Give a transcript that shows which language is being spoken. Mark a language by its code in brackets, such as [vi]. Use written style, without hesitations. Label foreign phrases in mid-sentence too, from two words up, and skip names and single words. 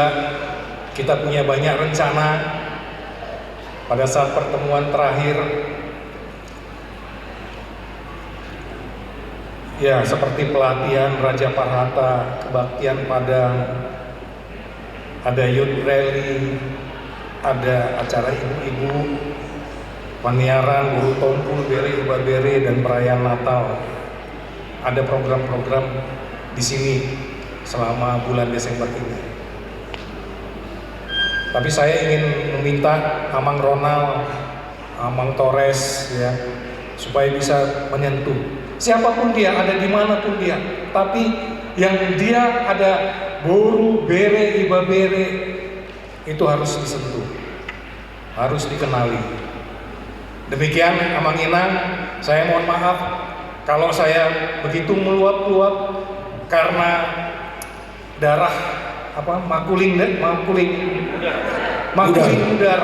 [id] Kita punya banyak rencana pada saat pertemuan terakhir. Ya, seperti pelatihan Raja Parhata, kebaktian Padang, ada [en] youth rally, [id] ada acara ibu-ibu, [bbc] paniaran, guru tompul, bere, iba bere, [id] dan perayaan Natal. Ada program-program di sini selama bulan Desember ini. Tapi saya ingin meminta Amang Ronald, Amang Torres, ya, supaya bisa menyentuh siapapun dia, ada dimanapun dia. Tapi yang dia ada [bbc] boru, bere, iba bere, [id] itu harus disentuh, harus dikenali. Demikian [bbc] Amang Inang, [id] saya mohon maaf kalau saya begitu meluap-luap karena darah [bbc] makuling udar.